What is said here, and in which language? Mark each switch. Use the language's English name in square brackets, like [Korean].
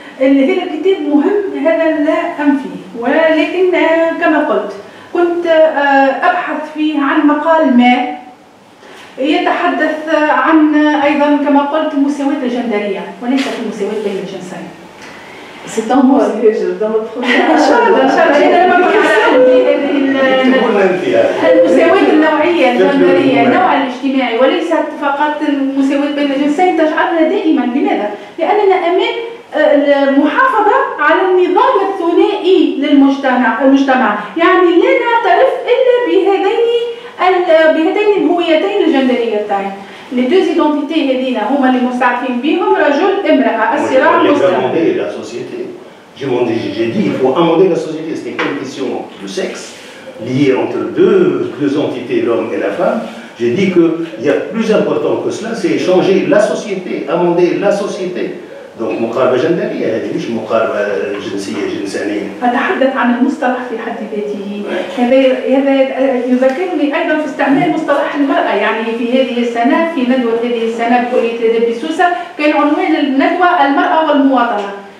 [Arabic] هذا الكتاب مهم هذا لا أنفيه ولكن كما قلت كنت أبحث فيه عن مقال ما يتحدث عن أيضا كما قلت المساواة الجندرية وليست المساواة بين الجنسين. [French] C'est un mot dans le prochain. [Arabic] المساواة النوعية الجندرية النوع الاجتماعي وليست فقط المساواة بين الجنسين تجعلنا دائما لماذا؟ لأننا أمام المحافظة على النظام الثنائي للمجتمع يعني لا نعترف إلا بهذين الهويتين الجندريتين. [French] Les deux identités [Arabic] هذين هما اللي مستعفين بهم رجل امرأة الصراع مستمر. [French] J'ai dit il faut amender la société. C'était pas une question de sexe liée entre deux entités, l'homme et la femme. J'ai dit qu'il y a plus important que cela, c'est changer la société, amender la société. [Arabic] Donc مقاربة جندرية هذه مش مقاربة جنسية جنسانية. أتحدث عن المصطلح في حد ذاته. هذا يذكرني أيضا في استعمال مصطلح المرأة يعني في هذه السنة في ندوة هذه السنة بكلية الآداب بسوسة كان عنوان الندوة المرأة والمواطنة.